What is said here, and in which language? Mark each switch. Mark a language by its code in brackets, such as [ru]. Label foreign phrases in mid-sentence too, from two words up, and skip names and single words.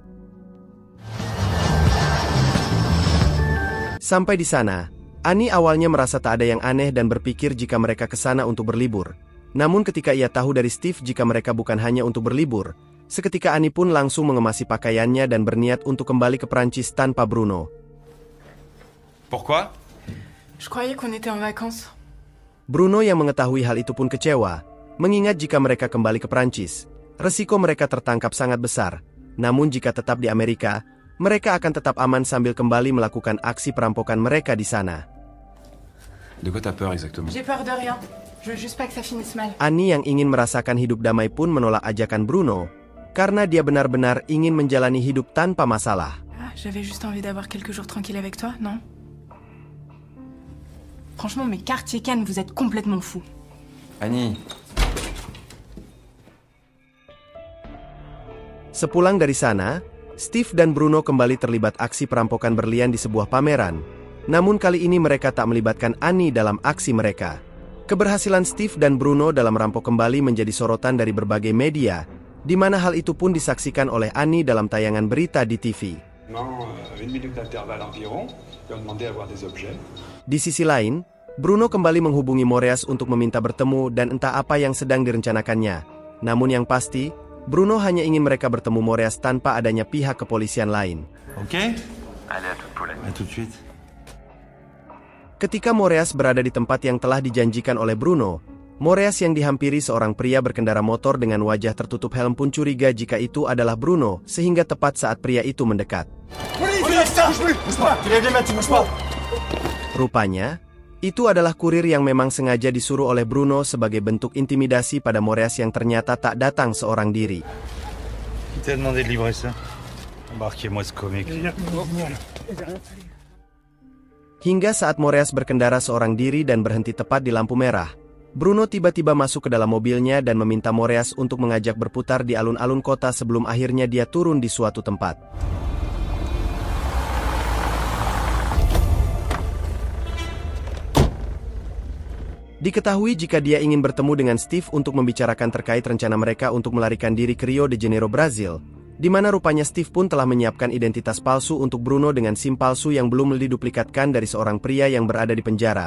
[id] Sampai di sana, Annie awalnya merasa tak ada yang aneh dan berpikir jika mereka ke sana untuk berlibur. Namun ketika ia tahu dari Steve jika mereka bukan hanya untuk berlibur, seketika Annie pun langsung mengemasi pakaiannya dan berniat untuk kembali ke Prancis tanpa Bruno. [fr] Pourquoi? Je croyais qu'on était en vacances. [id] Bruno yang mengetahui hal itu pun kecewa, mengingat jika mereka kembali ke Prancis, resiko mereka tertangkap sangat besar. Namun jika tetap di Amerika, mereka akan tetap aman sambil kembali melakukan aksi perampokan mereka di sana. [fr] De quoi t'as peur exactement? J'ai peur de rien. Je veux juste pas que ça finisse mal. [id] Annie yang ingin merasakan hidup damai pun menolak ajakan Bruno, karena dia benar-benar ingin menjalani hidup tanpa masalah. [fr] Ah, j'avais juste envie d'avoir quelques jours tranquilles avec toi, non? Franchement, mes quartiers cannes, vous êtes complètement fous. Annie. [id] Sepulang dari sana, Steve dan Bruno kembali terlibat aksi perampokan berlian di sebuah pameran. Namun kali ini mereka tak melibatkan Annie dalam aksi mereka. Keberhasilan Steve dan Bruno dalam merampok kembali menjadi sorotan dari berbagai media, di mana hal itu pun disaksikan oleh Annie dalam tayangan berita di TV. Di sisi lain, Bruno kembali menghubungi Moreas untuk meminta bertemu dan entah apa yang sedang direncanakannya. Namun yang pasti, Bruno hanya ingin mereka bertemu Moreas tanpa adanya pihak kepolisian lain. Oke? [fr] Allez, à tout de suite. [id] Ketika Moreas berada di tempat yang telah dijanjikan oleh Bruno, Moreas yang dihampiri seorang pria berkendara motor dengan wajah tertutup helm pun curiga jika itu adalah Bruno, sehingga tepat saat pria itu mendekat. Rupanya, itu adalah kurir yang memang sengaja disuruh oleh Bruno sebagai bentuk intimidasi pada Moreas yang ternyata tak datang seorang diri. [fr] Qui t'a demandé de livrer ça? Embarquez-moi ce comique. [id] Hingga saat Moreas berkendara seorang diri dan berhenti tepat di lampu merah, Bruno tiba-tiba masuk ke dalam mobilnya dan meminta Moreas untuk mengajak berputar di alun-alun kota sebelum akhirnya dia turun di suatu tempat. Diketahui jika dia ingin bertemu dengan Steve untuk membicarakan terkait rencana mereka untuk melarikan diri ke Rio de Janeiro, Brazil, di mana rupanya Steve pun telah menyiapkan identitas palsu untuk Bruno dengan SIM palsu yang belum diduplikatkan dari seorang pria yang berada di penjara.